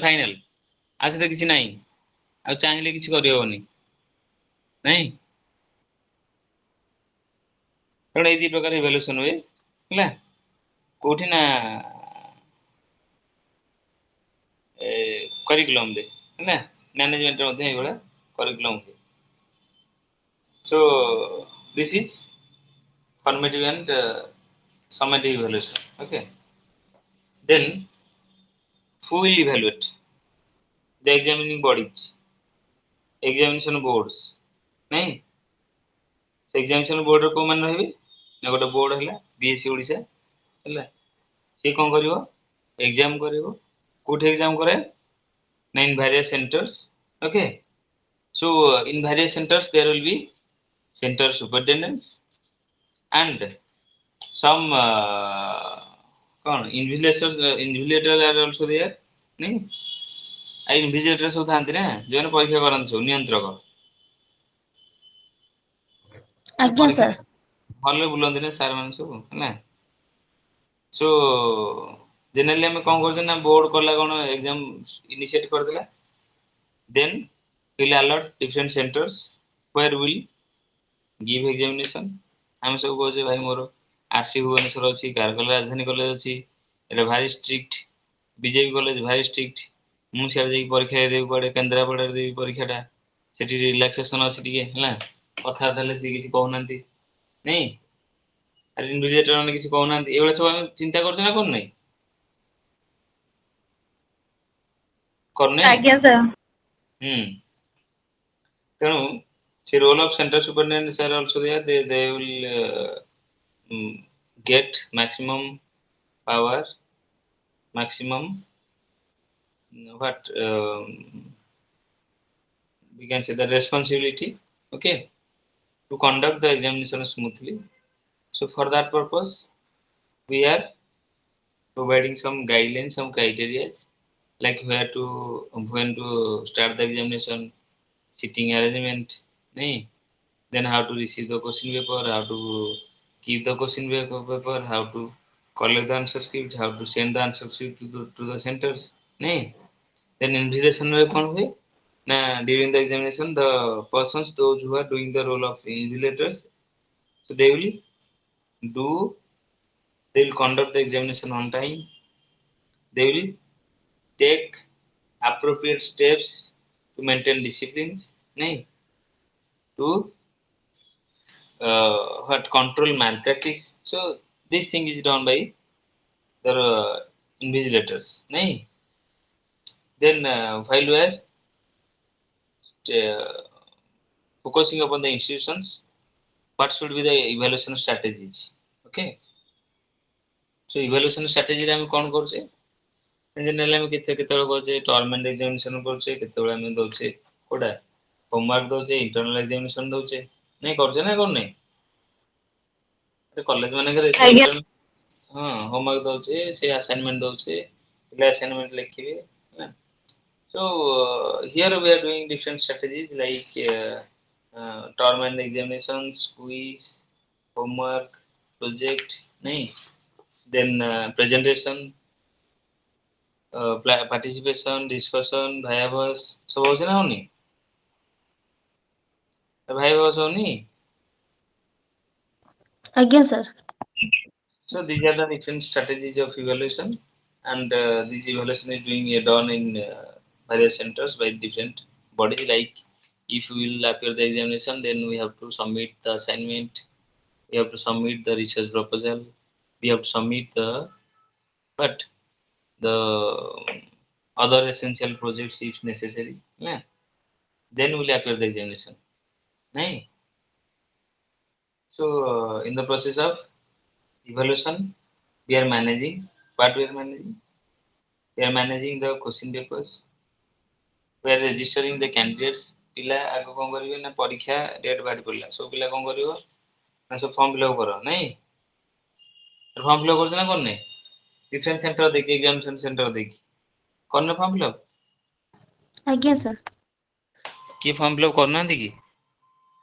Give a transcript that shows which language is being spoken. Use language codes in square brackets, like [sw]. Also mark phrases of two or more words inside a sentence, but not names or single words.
[or] ଫାଇନାଲ ଆଉ ସେଟା କିଛି ନାହିଁ, ଆଉ ଚାହିଁଲେ କିଛି କରିହବନି ନାଇଁ। ତେଣୁ ଏଇ ଦି ପ୍ରକାର ଇଭାଲୁଏସନ ହୁଏ ହେଲା। କୋଉଠି ନା କରିକୁଲମରେ ହେଲା, ମ୍ୟାନେଜମେଣ୍ଟରେ ମଧ୍ୟ ଏଇଭଳିଆ କରିକୁଲମ ହୁଏ। [en] So this is formative and summative evaluation. Okay. Then who will evaluate? The examining bodies, examination boards. [or] ନାଇଁ, ସେ ଏକ୍ସାମିନେସନ ବୋର୍ଡରେ କୋଉମାନେ ରହିବେ ନା ଗୋଟେ ବୋର୍ଡ ହେଲା ବିଏସସି ଓଡ଼ିଶା ହେଲା। ସିଏ କଣ କରିବ? ଏକ୍ଜାମ କରିବ। କୋଉଠି ଏକ୍ଜାମ କରେ? [en] ନା in various centers. Okay. So in various centers there will be center superintendents and some କଣ invigilators are also there ନାଇଁ। [or] ଆଉ invigilator ସବୁ ଥାନ୍ତି ନା, ଯୋଉମାନେ ପରୀକ୍ଷା କରନ୍ତି, ସବୁ ନିୟନ୍ତ୍ରକ। ଆଜ୍ଞା ପରୀକ୍ଷା ସାର୍। ହଲରେ ବୁଲନ୍ତି ନା ସାର୍ ମାନେ ସବୁ ହେଲା। [en] so generally [or] ଆମେ କଣ କରୁଛେ ନା ବୋର୍ଡ କଲା କଣ [en] exam initiate [or] କରିଦେଲା, [en] then will allot different centers where will give examination. [or] ଆମେ ସବୁ କହୁଛେ ଭାଇ ମୋର ଆରସି ଭୁବନେଶ୍ୱର ଅଛି, କାରଗିଲ ରାଜଧାନୀ କଲେଜ ଅଛି, ଏଟା ଭାରି ଷ୍ଟ୍ରିକ୍ଟ, ବିଜେପି କଲେଜ ଭାରି ଷ୍ଟ୍ରିକ୍ଟ, ମୁଁ ସିଆଡେ ଯାଇକି ପରୀକ୍ଷା ଦେବି, କୁଆଡେ କେନ୍ଦ୍ରାପଡ଼ାରେ ଦେବି ପରୀକ୍ଷାଟା, ସେଠି ରିଲାକ୍ସେସନ ଅଛି ଟିକେ ହେଲା, କଥାବାର୍ତ୍ତା ହେଲେ ସିଏ କିଛି କହୁନାହାନ୍ତି ନାଇଁ, ଆରେ ଇନଭିଜିଲେଟର ମାନେ କିଛି କହୁନାହାନ୍ତି। ଏଇଭଳିଆ ସବୁ ଆମେ ଚିନ୍ତା କରୁଛେ ନା କରୁନାଇଁ? କରୁନେ? ଆଜ୍ଞା ସାର୍। [en] ହୁଁ। [or] ତେଣୁ ସେ [en] role of center superintendent sir also they will get maximum power, maximum what we can say the responsibility, okay, to conduct the examination smoothly. So for that purpose we are providing some guidelines, some criteria, like when to start the examination, sitting arrangement, nahi, then how to receive the question paper, how to keep the question paper, how to collect the answer script, how to send the answer script to the centers, nahi. Then invigilation [or] ରେ କଣ ହୁଏ ନା [en] during the examination the persons those who are doing the role of invigilators, so do they will conduct the examination on time, they will take appropriate steps to maintain discipline, nahi, to what control malpractice. So this thing is done by the invigilators, nahi. Then while we are uh, focusing upon the institutions, what should be the evaluation strategies? Okay. So evaluation strategy [or] ରେ ଆମେ କଣ କରୁଛେ? ଜେନେରାଲି ଆମେ କେତେବେଳେ କରୁଛେ [en] term and examination [or] କରୁଛେ, କେତେବେଳେ ଆମେ ଦଉଛେ କୋଉଟା ହୋମୱାର୍କ ଦଉଛେ, [en] internal examination [or] ଦଉଛେ, ନାଇଁ କରୁଛେ ନା କରୁନେ? କଲେଜ ମାନଙ୍କରେ ହଁ ହୋମୱାର୍କ ଦଉଛେ, ସେ ଆସାଇନମେଣ୍ଟ ଦଉଛେ, ପିଲା ଆସାଇନମେଣ୍ଟ ଲେଖିବେ ହେଲା। [en] So here we are doing different strategies like term and examinations, quiz, homework, project, nahi, then presentation, participation, discussion, [or] ଭାଇଭାସ୍ ସବୁ ହଉଛି ନା ହଉନି? ଭାଇଭାସ୍ ହଉନି? ଆଜ୍ଞା ସାର୍। [en] So these are the different strategies of evaluation, and this evaluation is being done in various centers by different bodies. Like if we will appear the examination, then we have to submit the assignment, we have to submit the research proposal, we have to submit but the other essential projects if necessary. Yeah. Then we'll appear the examination. Nahin? So in the process of evaluation, we are managing. What we are managing? We are managing the question papers. We are registering the candidates. [or] ପିଲା ଆଗ କଣ କରିବେ ନା ପରୀକ୍ଷା ଡେଟ୍ ବାହାରି ପଡିଲା, ସବୁ ପିଲା କଣ କରିବ ନା ସବୁ [en] form fillup [or] କର, ନାଇଁ? [en] form fillup [or] କରୁଛ ନା କରୁନେ? [en] different center [or] ଦେଇକି [en] examination center [or] ଦେଇକି କରୁନେ [en] form fillup? [or] ଆଜ୍ଞା ସାର୍। କିଏ [en] form fillup [or] କରୁନାହାନ୍ତି କି?